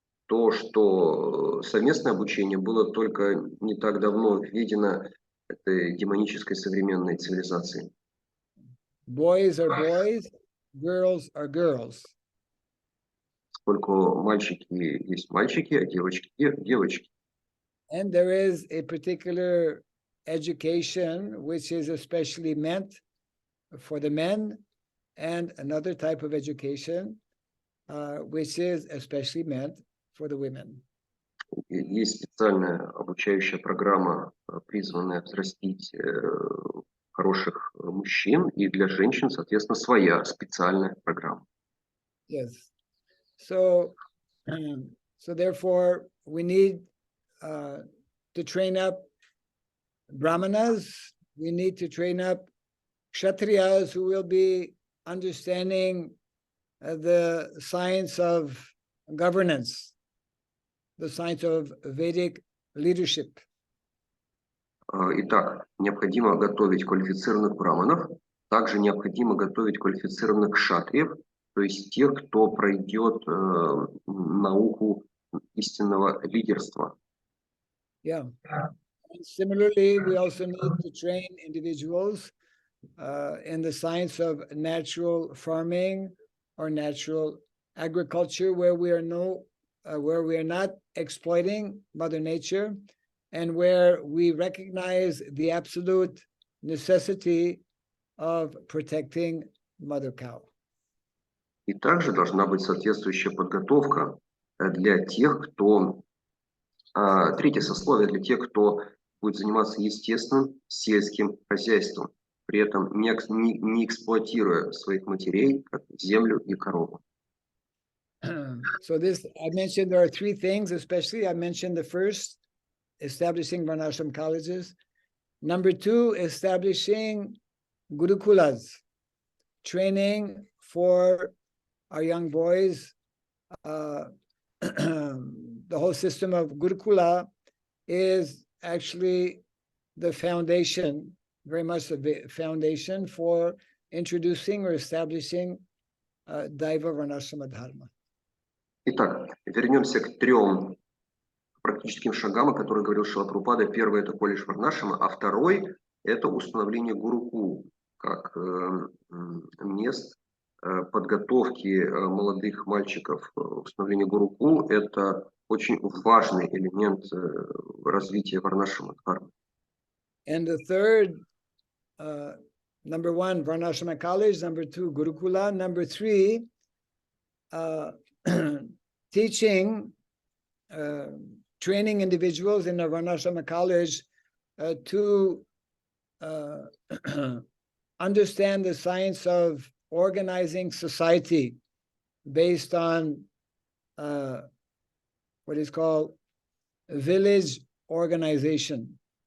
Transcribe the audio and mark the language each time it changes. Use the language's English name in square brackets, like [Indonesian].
[Russian] То, что совместное обучение было только не так давно введено этой демонической современной цивилизацией. [English] Boys are boys, girls are girls. [Russian] Поскольку мальчики есть мальчики, а девочки девочки. [English] And there is a particular education which is especially meant for the men, and another type of education which is especially meant for the women. [Russian] Есть специальная обучающая программа, призванная взрастить хороших мужчин, и для женщин, соответственно, своя специальная программа. [English] Yes. So therefore, we need to train up Brahmanas, we need to train up Kshatriyas who will be understanding the science of governance, the science of Vedic leadership. [Russian] Итак, необходимо готовить квалифицированных браманов, также необходимо готовить квалифицированных кшатриев, то есть тех, кто пройдет науку истинного лидерства. [English] Yeah. And similarly, we also need to train individuals in the science of natural farming or natural agriculture, where we are not exploiting Mother Nature, and where we recognize the absolute necessity of protecting Mother Cow. [Russian] И также должна быть соответствующая подготовка для тех, кто... Третье сословие для тех, кто будет заниматься естественным сельским хозяйством, при этом не эксплуатируя своих матерей, как землю и корову. [English] So this, I mentioned there are three things, especially I mentioned the first, establishing Varnashram colleges. Number two, establishing Gurukulas, training for our young boys. The whole system of Gurukula is actually the foundation, very much the foundation for introducing or establishing Daiva Varnashrama Dharma. [Russian] Итак, вернемся к трем практическим шагам, о которых говорил Шрила Прабхупада. Первый – это колледж Варнашрама, а второй – это установление гурукул, как мест подготовки молодых мальчиков. Установление гурукул – это очень важный элемент развития Варнашрама дхармы. [English] And the third, number one, Varnashrama college, number two, Gurukula, number three, teaching, training individuals in the Varnashrama college to understand the science of organizing society based on what is called village organization.